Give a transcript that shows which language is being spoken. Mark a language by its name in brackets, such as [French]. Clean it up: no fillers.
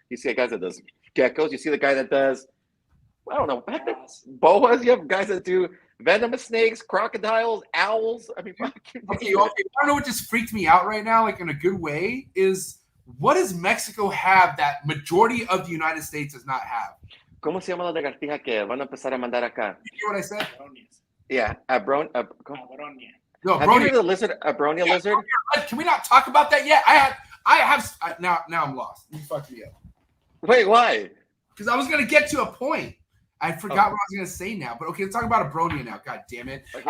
[English] You see a guy that does geckos. You see the guy that does, I don't know, boas. You have guys that do venomous snakes, crocodiles, owls. I mean, okay. I don't know what just freaked me out right now, like in a good way, is what does Mexico have that majority of the United States does not have? [Spanish] ¿Cómo se llama la lagartija que van a empezar a mandar acá? [English] You hear what I said? Yeah, Abronia. No, have you heard of the lizard, Abronia lizard? Can we not talk about that yet? Now I'm lost. You fucked me up. Wait, why? Because I was gonna get to a point. I forgot what I was gonna say now. But okay, let's talk about Abronia now. God damn it! Okay,